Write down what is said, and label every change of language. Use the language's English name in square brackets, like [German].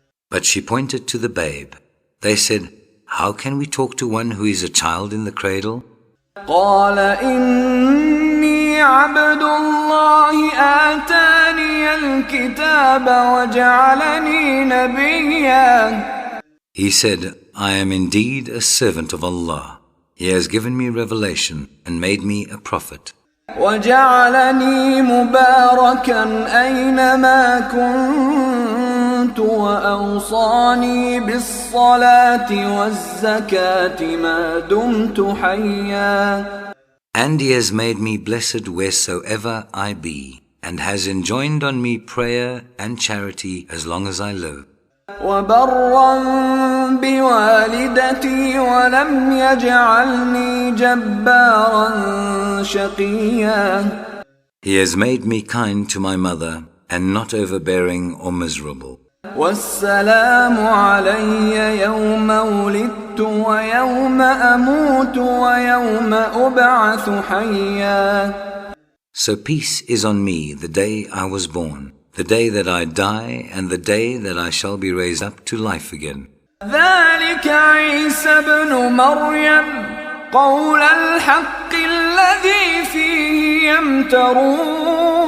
[English] But she pointed to the babe. They said, how can we talk to one who is a child in the cradle? [Arabic] قال إني عبد الله آتاني الكتاب وجعلني نبيا. [English] He said, I am indeed a servant of Allah. He has given me revelation and made me a prophet. [Arabic] وجعلني مباركا أينما كنت وأوصاني بالصلاة والزكاة ما دمت حيا. [English] And He has made me blessed wheresoever I be, and has enjoined on me prayer and charity as long as I live. [Arabic] وبرا بوالدتي ولم يجعلني جبارا شقيا. [English] He has made me kind to my mother and not overbearing or miserable. [Arabic] والسلام علي يوم ولدت ويوم أموت ويوم أبعث حيا. [English] So peace is on me the day I was born, the day that I die, and the day that I shall be raised up to life again. [Arabic] ذلك عيسى ابن مريم قول الحق الذي فيه يمترون.